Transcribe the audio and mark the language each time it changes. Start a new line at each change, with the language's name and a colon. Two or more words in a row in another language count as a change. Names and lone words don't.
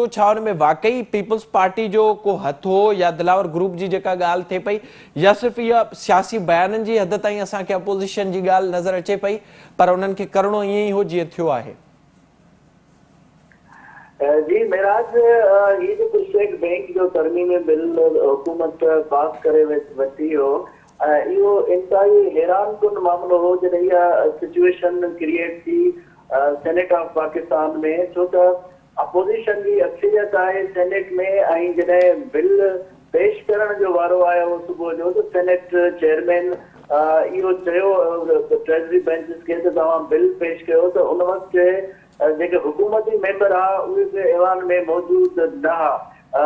Sindhi: छा हुन में वाकई पीपल्स पार्टी जो को हथ हो या दिलावर ग्रुप जी जेका ॻाल्हि थिए पई, या सिर्फ़ु इहा सियासी बयाननि जी हद ताईं असांखे अपोज़िशन जी ॻाल्हि नज़र अचे पई पर उन्हनि खे करिणो ईअं ई हो जीअं थियो आहे? जी मेराज, ये जो स्टेट बैंक जो तरमीम बिल हुकूमत पास करे वठी हो, इहो इंतहाई हैरान कुन मामलो हो जॾहिं इहा
English: situation create
Sindhi: थी सेनेट ऑफ पाकिस्तान में, छो त अपोज़िशन की अक्सरियत है सेनेट में ऐं जॾहिं बिल पेश करण जो वारो आयो सुबुह जो तो
English: Senate chairman
Sindhi: इहो चयो
English: treasury benches
Sindhi: खे त तव्हां बिल पेश कयो, तो उन वक़्तु जेके हुकूमती मेंबर उहे बि ऐवान में मौजूद न हुआ।